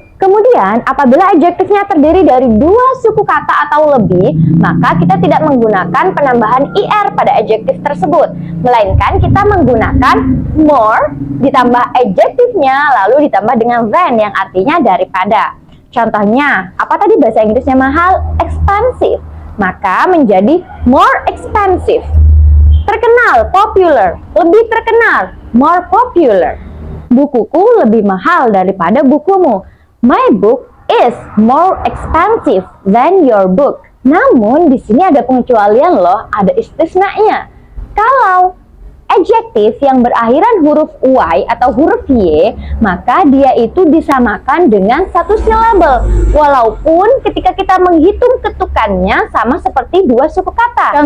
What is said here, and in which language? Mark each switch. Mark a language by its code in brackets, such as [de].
[id] Kemudian, apabila adjektifnya terdiri dari 2 suku kata atau lebih, maka kita tidak menggunakan penambahan er pada adjektif tersebut, melainkan kita menggunakan more ditambah adjektifnya lalu ditambah dengan than yang artinya daripada. Contohnya, apa tadi bahasa Inggrisnya mahal? Expensive. Maka menjadi more expensive. Terkenal, popular, lebih terkenal, more popular. Bukuku lebih mahal daripada bukumu. [en] My book is more expensive than your book. [id] Namun di sini ada pengecualian loh, ada istisnanya. Kalau adjektif yang berakhiran huruf y atau huruf y, maka dia itu disamakan dengan 1 syllable. Walaupun ketika kita menghitung ketukannya sama seperti 2 suku kata.